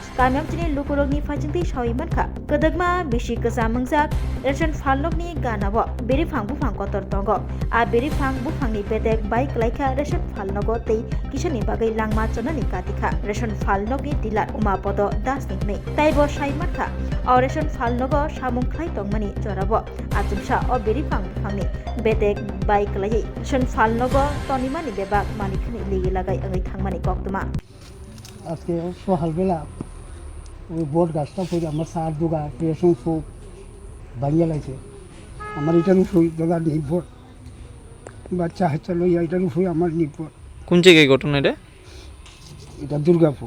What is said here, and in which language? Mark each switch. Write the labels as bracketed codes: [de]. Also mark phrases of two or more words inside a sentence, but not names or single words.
[trp] Kamyamchini lukurogni phajingti sawimankha Kadagma bisi kasamangjak Ration Phalnogni ganabo Birphang Buphang kotor tongo a Birphang Buphangni bedek bai Kwlaikha Ration Phalnogo tei Kisani bagwi langma chonani Katikha Ration Phalnogni dealer Umapodo Das ni taibo sawimankha o Ration Phalnogo samung khlai tongmani jorabo achumsa o Birphang Buphangni bedek bai Kwlai Ration Phalnogo tonimani bebak manikni ligi lagai angai thangmani koktuma [bn] আজকে সকালবেলা ওই বট গাছটা পড়ে আমার সার দোগা রেশন সব ভাঙিয়ে লাগছে আমার এটার উপরে দাদা নির্ভর বাচ্চা হাচ্চা লইয়া এটার উপরে আমার নির্ভর। কোন জায়গায় ঘটনা এটা দুর্গাপুর